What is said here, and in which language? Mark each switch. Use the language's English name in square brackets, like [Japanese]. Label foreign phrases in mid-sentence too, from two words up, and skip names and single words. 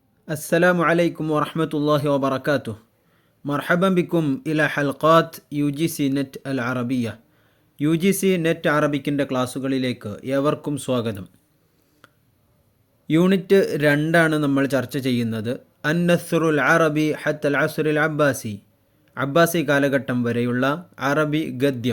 [Arabic] السلام عليكم ورحمة الله وبركاته. مرحبا بكم إلى حلقات UGC നെറ്റ് العربية. [Malayalam] UGC നെറ്റ് അറബിക്കിൻ്റെ ക്ലാസ്സുകളിലേക്ക് ഏവർക്കും സ്വാഗതം. യൂണിറ്റ് 2 നമ്മൾ ചർച്ച ചെയ്യുന്നത് [Arabic] النثر العربي حتى العصر العباسي, [Malayalam] അബ്ബാസി കാലഘട്ടം വരെയുള്ള അറബി ഗദ്യം.